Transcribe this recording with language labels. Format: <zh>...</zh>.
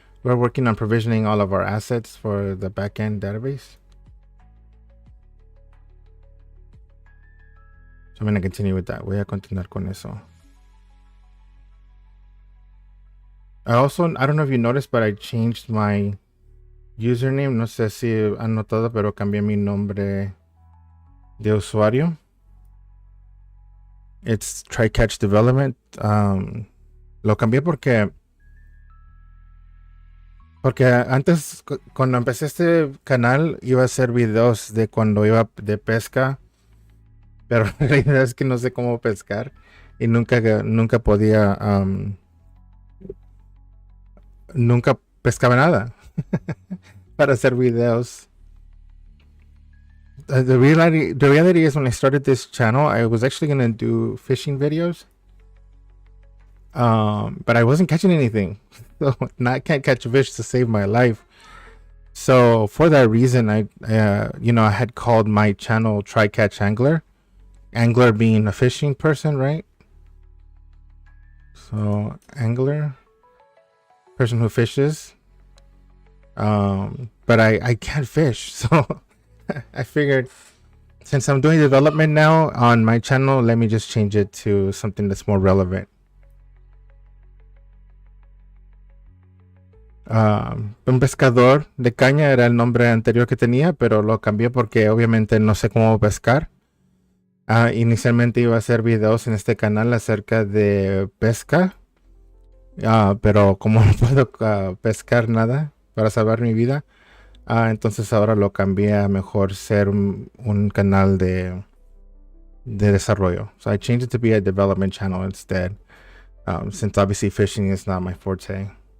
<en>We're working on provisioning all of our assets for the backend database. So I'm going to continue with that.</en> <es>Voy a continuar con eso.</es> <en>I don't know if you noticed, but I changed my username.</en> <es>No sé si han notado, pero cambié mi nombre de usuario.</es> <en>It's TryCatch Development.</en> <es>Lo cambié porque antes, cuando empecé este canal, iba a hacer videos de cuando iba de pesca, pero la realidad es que no sé cómo pescar y nunca podía, nunca pescaba nada para hacer videos.</es> <en>The reality is when I started this channel, I was actually going to do fishing videos. But I wasn't catching anything. So I can't catch fish to save my life. So for that reason, I had called my channel Try Catch Angler. Angler being a fishing person, right? So angler, person who fishes. But I can't fish. So I figured since I'm doing development now on my channel, let me just change it to something that's more relevant.</en> <es>Un pescador de caña era el nombre anterior que tenía, pero lo cambié porque obviamente no sé cómo pescar. Inicialmente iba a hacer videos en este canal acerca de pesca, pero como no puedo pescar nada para salvar mi vida, entonces ahora lo cambié a mejor ser un canal de desarrollo.</es> <en>So I changed it to be a development channel instead, since obviously fishing is not my forte.</en>